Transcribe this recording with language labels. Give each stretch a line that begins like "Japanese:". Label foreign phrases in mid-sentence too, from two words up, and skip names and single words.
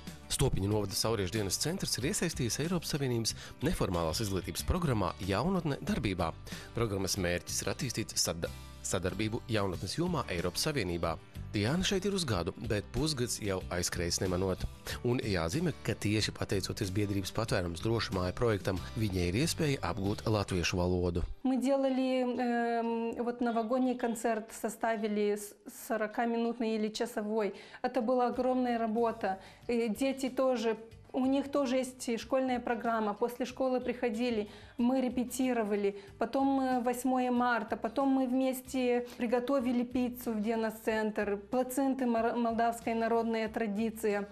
Latvian: Stopiņu novada Sauriešu dienas centrs ir iesaistījies Eiropas Savienības neformālās izglītības programmā Jaunatne darbībā. Programmas mērķis ir attīstīt sadarbību jaunatnes jomā Eiropas Savienībā. Diana šeit ir uz gadu, bet pusgads jau aizskrējis nemanot. Un jāzīmē, ka tieši pateicoties biedrības Patvērums droša māja projektam, viņai ir iespēja apgūt latviešu valodu.
Russian: Мы делали новогодний концерт, составили 40-минутный или часовой. Это была огромная работа. Дети тоже. У них тоже есть школьная программа. После школы приходили, мы репетировали. Потом 8 марта, потом мы вместе приготовили пиццу в Денос-центр, плаценты, молдавская народная традиция.